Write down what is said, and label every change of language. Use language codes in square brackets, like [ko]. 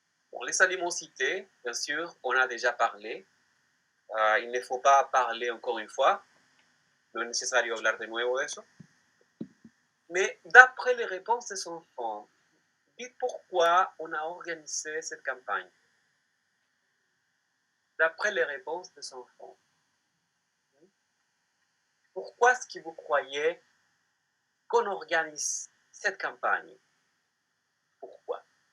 [fr] Bon, les aliments cités, bien sûr, on a déjà parlé. Il ne faut pas parler encore une fois. [es] No es necesario hablar de nuevo de eso. [fr] Mais d'après les réponses des enfants, dites pourquoi on a organisé cette campagne. D'après les réponses des enfants. Pourquoi est-ce que vous croyez qu'on organise cette campagne? Pourquoi?